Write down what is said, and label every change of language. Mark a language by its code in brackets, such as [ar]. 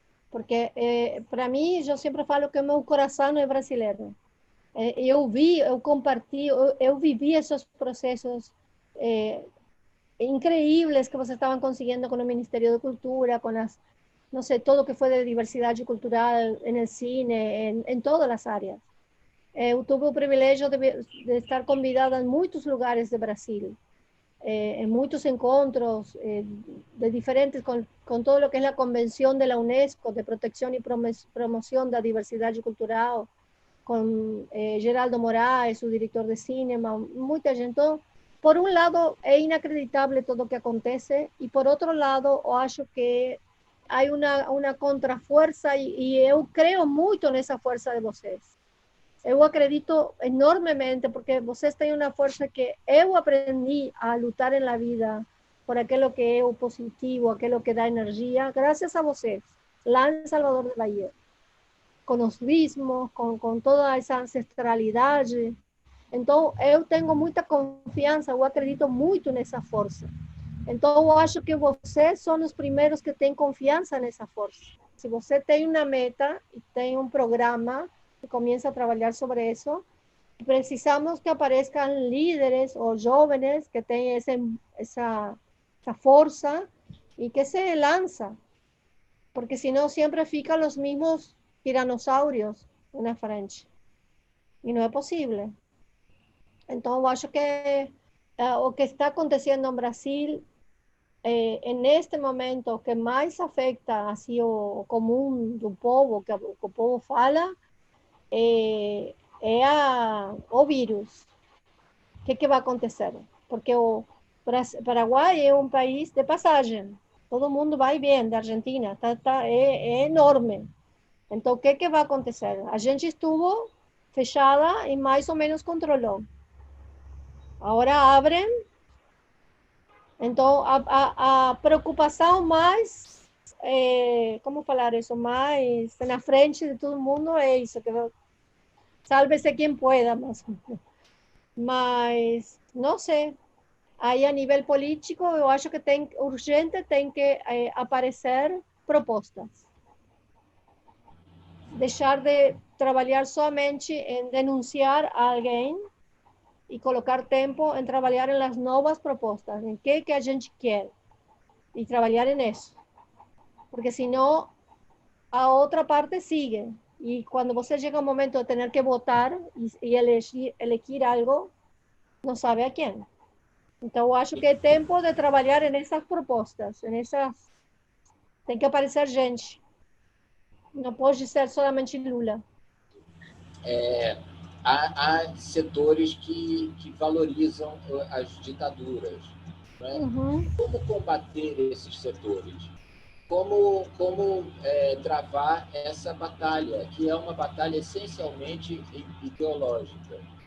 [pt] Porque, para mim, eu sempre falo que o meu coração é brasileiro. Eu compartilho, eu vivi esses processos increíbles que vocês estavam conseguindo com o Ministério da Cultura, com as, não sei, todo o que foi de diversidade cultural no cine, em todas as áreas. Eu tive o privilégio de estar convidada em muitos lugares do Brasil, [es] en muchos encuentros de diferentes, con todo lo que es la Convención de la UNESCO de Protección y Promoción de la Diversidad Cultural, con Geraldo Moraes, su director de cinema, mucha gente. Por un lado, es inacreditable todo lo que acontece, y por otro lado, yo acho que hay una contrafuerza, y yo creo mucho en esa fuerza de vocês. [pt] Eu acredito enormemente, porque vocês têm uma força que eu aprendi a lutar na vida por aquilo que é o positivo, aquilo que dá energia, graças a vocês, lá em Salvador de Bahia, com os ritmos, com toda essa ancestralidade. Então, eu tenho muita confiança, eu acredito muito nessa força. Então, eu acho que vocês são os primeiros que têm confiança nessa força. Se você tem uma meta e tem um programa, [es] que comienza a trabajar sobre eso. Precisamos que aparezcan líderes o jóvenes que tengan esa fuerza y que se lanza, porque si no siempre fican los mismos tiranosaurios en la frente y no es posible. Entonces, yo acho que o que está aconteciendo en Brasil en este momento que más afecta así o común do povo, [pt] que o povo fala, é o vírus. O que vai acontecer? Porque o Paraguai é um país de passagem. Todo mundo vai bem da Argentina, é enorme. Então, o que vai acontecer? A gente estuvo fechada e mais ou menos controlou. Agora abrem. Então, a preocupação mais, como falar isso, mais na frente de todo mundo é isso, que [es] sálvese quien pueda, [pt] mas não sei. Aí, a nível político, eu acho que urgente tem que aparecer propostas. Deixar de trabalhar somente em denunciar a alguém e colocar tempo em trabalhar em las novas propostas, em que a gente quer, e trabalhar nisso. Porque senão, a outra parte sigue. [es] Y cuando você llega un momento de tener que votar y elegir algo, no sabe a quién. Entonces, yo acho que es tiempo de trabajar en esas propuestas, [pt] tem que aparecer gente. Não pode ser solamente Lula. Há setores que valorizam as ditaduras. Né? Uhum. Como combater esses setores? Como travar essa batalha, que é uma batalha essencialmente ideológica.